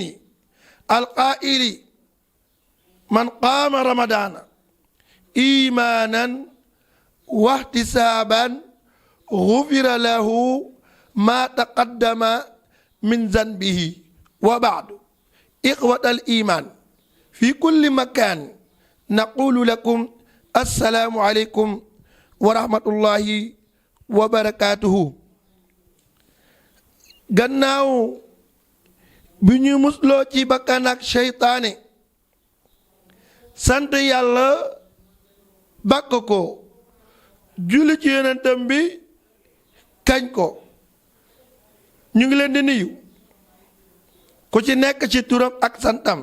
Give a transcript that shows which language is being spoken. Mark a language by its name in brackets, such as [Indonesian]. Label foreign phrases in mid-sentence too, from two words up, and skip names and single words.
[Arabic] القائل من قام رمضان إيمانا واحتسابا غفر له ما تقدم من ذنبه. وبعد، إخوة الإيمان في كل مكان نقول لكم السلام عليكم ورحمة الله وبركاته. [Wolof] gannaaw bi ñu musloo ci bakkan ak seytaane sant yàlla bàkk ko julli ci yonentam bi kañ ko ñu ngi leen di nuyu ku ci nekk ci turam ak santam.